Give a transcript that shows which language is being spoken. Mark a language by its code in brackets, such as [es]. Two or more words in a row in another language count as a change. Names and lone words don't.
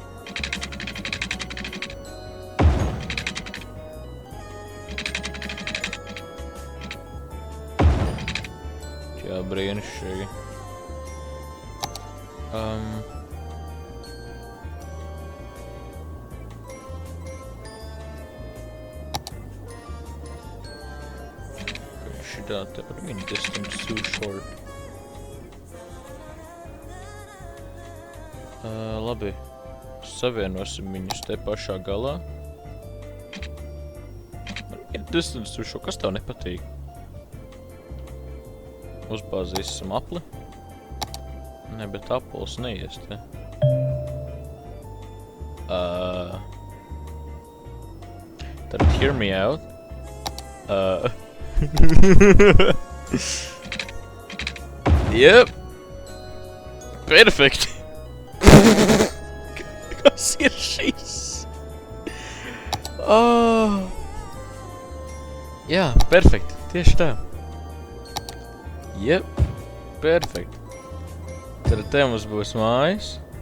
[lv] Jā, brīnišķīgi. Šitā te par mini [en] distance too short. [lv] Labi, savienosim viņus te pašā galā. [en] Ir distance too short, [lv] kas tev nepatīk? Uzbāzīsim apli. Ne, bet aplis neies te. Tad [en] hear me out. Yep. [lv] Perfekt. Kas ir šis? Jā, perfekt. Tieši tā. Jep, perfekt. Tad te mums būs mājas.